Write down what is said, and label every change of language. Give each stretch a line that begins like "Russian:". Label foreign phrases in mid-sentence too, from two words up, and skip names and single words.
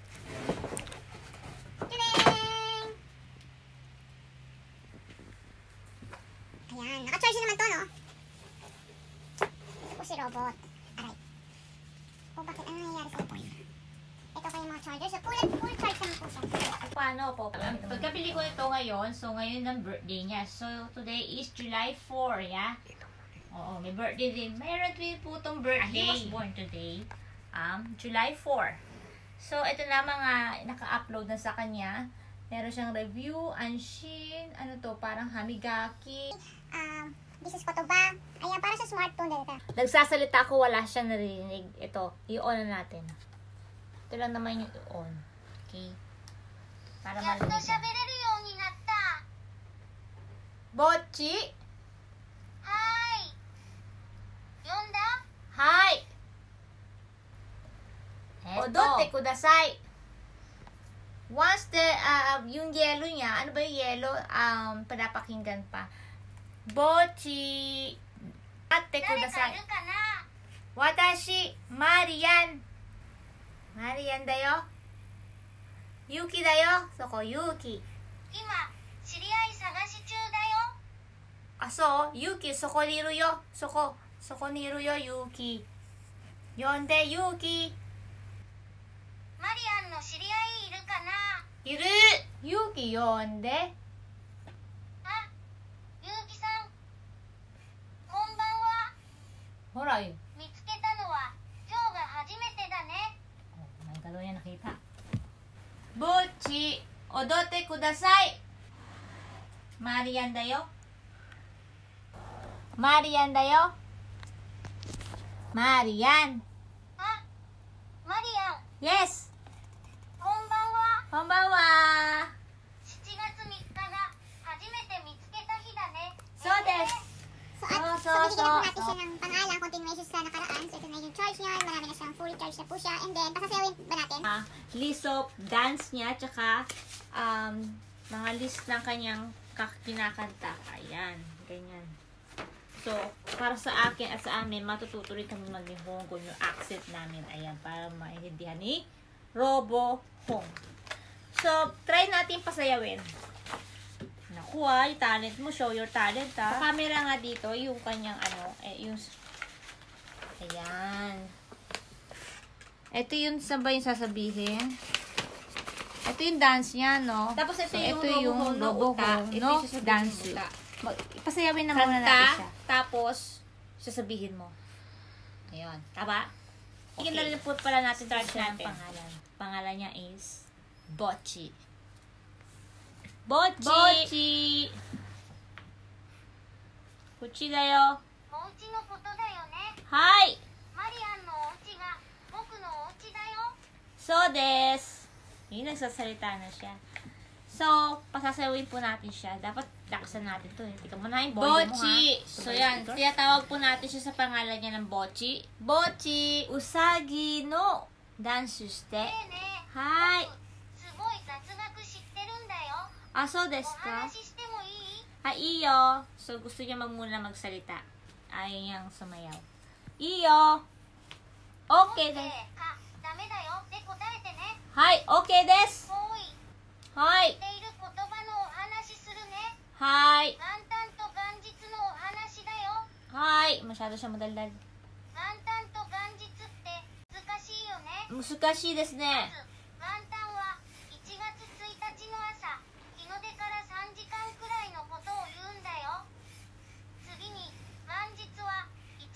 Filipino: Ayan, naka-charge naman to, no? Ito po si robot. Aray. O, bakit? Ano nangyayari sa ito? Ito kayo mga charger. So, full charge naman po siya. Paano po? Pagkabili ko ito ngayon, so ngayon ang birthday niya.
English: So, today is July 4, yeah?
Filipino: Oo, may birthday din. Mayroon din po itong birthday.
English: He was born today, July 4.
Filipino: So, ito na mga naka-upload na sa kanya. Meron siyang review, Anshin, ano to, parang Hamigaki.
English: This is photo ba?
Filipino: Ayan, para sa smartphone dito. Nagsasalita ko, wala siyang narinig. Ito, i-on na natin. Ito lang naman yung i-on. Okay? Para marinig na. Bochi!
Japanese: Hi! Yonda? Hi! 踊ってください.
Filipino: Once yung yellow niya, ano ba yung yellow? Pinapakinggan pa. Bochi.
Japanese: あてください。私, Marian. マリアンだよ. ユキだよ. そこ、ユキ. そう、ユキ、そこにいるよ. そこにいるよ、ユキ. 呼んで、ユキ. マリアンの知り合いいるかな? いる。ユキ呼んで. ユキさん。こんばんは.
Filipino: Hora yun.
Japanese: 見つけたのは今日が初めてだね.
Filipino: Oh, may gano'n yan nakita.
Japanese: ボチ、踊ってください. マリアンだよ。マリアンだよ. Marian. Marian. Yes. こんばんは。こんばんは。 7月3日が初めて見つけた日だね。そうです。
Filipino: So, bigyan na po natin siya ng pangalan, continuation sa nakaraan. So, ito na yung charge niya. Marami na siyang
English: fully charged
Filipino: na po siya. And then, pasasayawin ba natin?
English: List of dance
Filipino: niya, tsaka mga list ng kanyang kinakanta. Ayan, ganyan. So, para sa akin at sa amin, matututo rin kami mag-Nihongo yung accent namin. Ayan, para maintindihan ni RoboHome. So, try natin pasayawin. Naku yung talent mo.
English: Show your talent,
Filipino: ha. Sa camera nga dito, yung kanyang yung... Ayan. Ito yung, saan ba yung sasabihin? Ito yung dance niya, no? Tapos ito yung RoboHome, no? Dance. Ipasayawin na muna natin siya. Tapos, sasabihin mo. Ayun. Tama? Okay. Ikin na rin po pala natin ang pangalan. Pangalan niya is Bochi. Bochi! Bochi!
Japanese: ボチだよ. お家のことだよね。 Hi! マリアンのお家が僕のお家だよ。そうです.
Filipino: Yun, nagsasalita na siya. So, pasasawin po natin siya. Dapat lakasan natin to. Tika mo na yung Bochi. So, yan. Tiyatawag po natin siya sa pangalan niya ng Bochi.
Japanese: ボチ！ウサギのダンスして. ねえねえ。はい。すごい雑学知ってるんだよ。あ、そうでおすか? 話ししてもいい？いいよ.
Filipino: So, gusto niya muna magsalita. Ayaw niyang sumayaw.
Japanese: いいよ. Okay です。かダメだよって答えてね。はい、OK です。おい。はい。ている言葉のお話するね。はい。元旦と元日のお話だよ。
Filipino: はい。Masyado siya madaldal.
Japanese: 元旦と元日って難しいよね。難しいですね。元旦は1月1日の朝、日の出から3時間くらいのことを言うんだよ。次に元日は